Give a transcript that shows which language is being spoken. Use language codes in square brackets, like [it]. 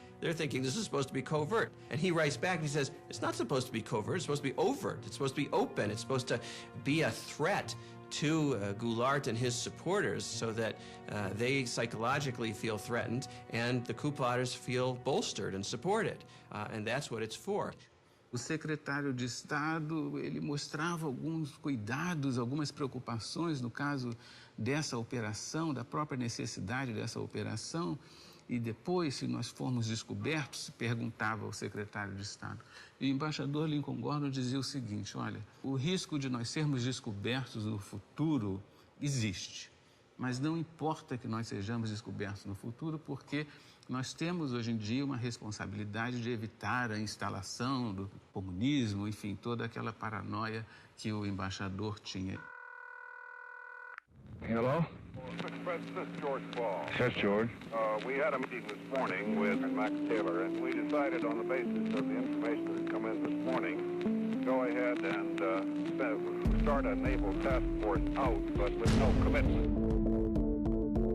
[en] They're thinking this is supposed to be covert. And he writes back and he says, it's not supposed to be covert, it's supposed to be overt, it's supposed to be open, it's supposed to be a threat to Goulart and his supporters so that they psychologically feel threatened and the coup plotters feel bolstered and supported. And that's what it's for. [pt] O secretário de Estado, ele mostrava alguns cuidados, algumas preocupações no caso dessa operação, da própria necessidade dessa operação, e depois, se nós formos descobertos, se perguntava ao secretário de Estado. E o embaixador Lincoln Gordon dizia o seguinte, olha, o risco de nós sermos descobertos no futuro existe, mas não importa que nós sejamos descobertos no futuro, porque nós temos hoje em dia uma responsabilidade de evitar a instalação do comunismo, enfim, toda aquela paranoia que o embaixador tinha. [en] Hello? Mr. President, this is George Ball. Yes, George. We had a meeting this morning with Max Taylor, and we decided on the basis of the information that had come in this morning, go ahead and start a naval task force out, but with no commitment.